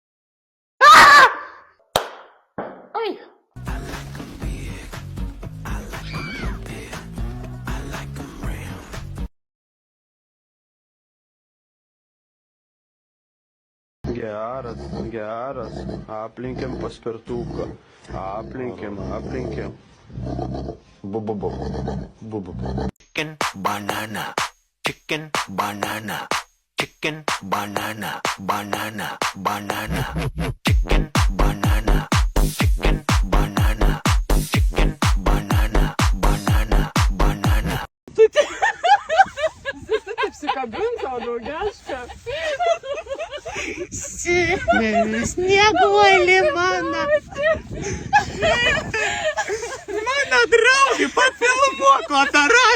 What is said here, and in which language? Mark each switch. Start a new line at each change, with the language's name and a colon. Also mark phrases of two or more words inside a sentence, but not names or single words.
Lithuanian: Ai! Geras. Aplenkėm paspirtuką. Aplenkėm. Bu.
English: Chicken banana, chicken banana, chicken banana, banana, banana, chicken banana, chicken banana, chicken banana, banana, banana.
Lithuanian: Apsikabinta, draugiška. Snieguolė mano. Mano draugė, papilvuok, o dar